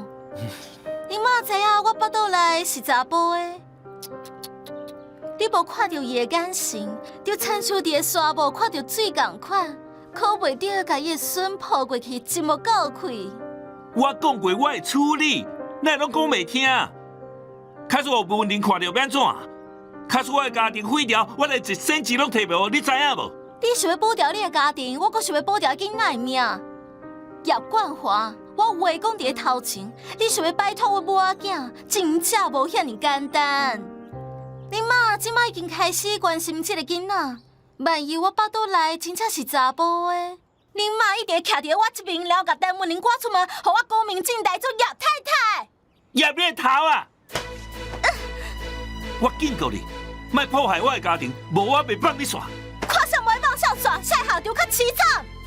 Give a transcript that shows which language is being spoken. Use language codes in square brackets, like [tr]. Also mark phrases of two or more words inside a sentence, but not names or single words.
[nan] 恁妈知影我腹肚内是查甫的，你无看到伊的眼神，就亲像伫个沙漠看到水共款，可袂得甲伊的孙抱过去，一目够开。我讲过我会处理，哪会拢讲袂听？假使我无认看到要安怎？假使我的家庭毁掉，我连一仙钱拢摕袂好，你知影无？你想要保掉你的家庭，我阁想要保掉囡仔的命。叶冠华，我有话讲伫个头前，你想要摆脱我母仔囝，真正无遐尼简单。恁妈即摆已经开始关心即个囡仔，万一我腹肚内真正是查甫的，恁妈一定会徛伫我这边，然后甲陈文玲赶出门，互我光明正大做叶太太。叶你头啊！我警告你，莫破坏我的家庭，无我袂放你煞。看上袂放笑耍，晒下就较凄惨。